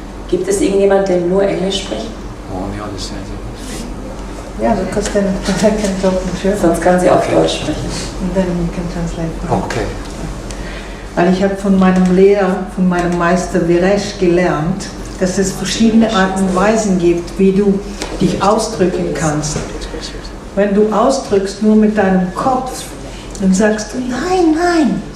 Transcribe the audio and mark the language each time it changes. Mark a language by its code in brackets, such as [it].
[de] Gibt es irgendjemand, der nur Englisch spricht? [en] Only understands it. Yeah, because then I can talk in German. [de] Sonst kann sie auf Deutsch sprechen. [en] And then you can translate. Okay. [de] Weil ich habe von meinem Lehrer, von meinem Meister Veeresh gelernt, dass es verschiedene Arten und Weisen gibt, wie du dich ausdrücken kannst. Wenn du ausdrückst nur mit deinem Kopf, dann sagst du nein, nein.